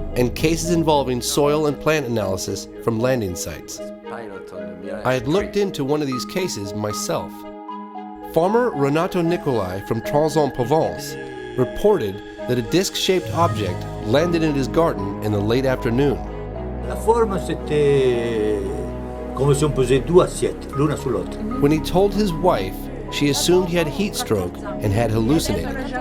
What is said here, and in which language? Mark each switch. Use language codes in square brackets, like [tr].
[en] And cases involving soil and plant analysis from landing sites. I had looked into one of these cases myself. Farmer Renato Nicolai from Trans-en-Provence reported that a disc-shaped object landed in his garden in the late afternoon. [fr] La forme, c'était comme si on posait 2 assiettes, l'una sur l'autre. [en] When he told his wife, she assumed he had heat stroke and had hallucinated.